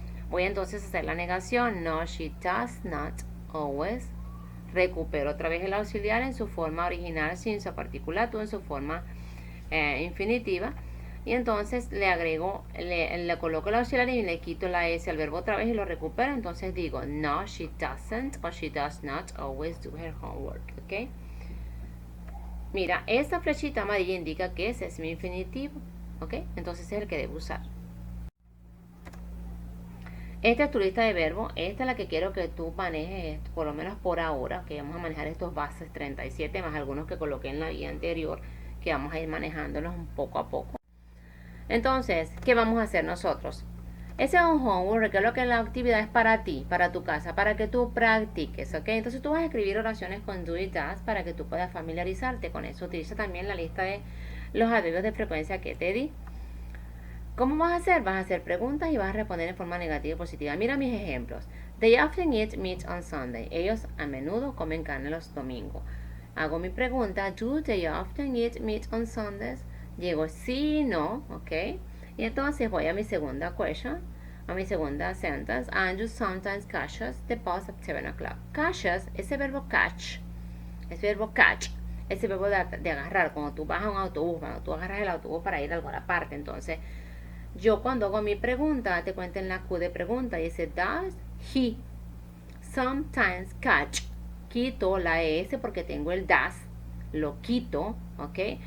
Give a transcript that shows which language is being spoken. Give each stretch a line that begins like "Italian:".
Spanish: Voy entonces a hacer la negación. No,
English: she does not always.
Spanish: Recupero otra vez el auxiliar en su forma original sin su partícula to, en su forma infinitiva. Y entonces le agrego, le coloco el auxiliar y le quito la S al verbo otra vez y lo recupero. Entonces digo, no,
English: she doesn't
Spanish: o
English: she does not always do her homework.
Spanish: ¿Ok? Mira, esta flechita amarilla indica que ese es mi infinitivo. ¿Ok? Entonces es el que debo usar. Esta es tu lista de verbos. Esta es la que quiero que tú manejes, por lo menos por ahora, que vamos a manejar estos bases 37 más algunos que coloqué en la guía anterior, que vamos a ir manejándolos poco a poco. Entonces, ¿qué vamos a hacer nosotros? Ese es un homework, que lo que la actividad es para ti, para tu casa, para que tú practiques, ¿ok? Entonces tú vas a escribir oraciones con do y does para que tú puedas familiarizarte con eso. Utiliza también la lista de los adverbios de frecuencia que te di. ¿Cómo vas a hacer? Vas a hacer preguntas y vas a responder en forma negativa y positiva. Mira mis ejemplos.
English: They often eat meat on Sunday.
Spanish: Ellos a menudo comen carne los domingos. Hago mi pregunta.
English: Do they often eat meat on Sundays?
Spanish: Digo sí, no,
English: ¿ok?
Spanish: Y entonces voy a mi segunda question, a mi segunda sentence.
English: Andrew sometimes catches the bus at 7 o'clock.
Spanish: Catches, ese verbo catch, ese verbo catch, ese verbo de agarrar, cuando tú vas a un autobús, cuando tú agarras el autobús para ir a alguna parte. Entonces, yo cuando hago mi pregunta, te cuento en la Q de pregunta, dice,
English: does he sometimes catch.
Spanish: Quito la ES porque tengo el das, lo quito, ¿ok?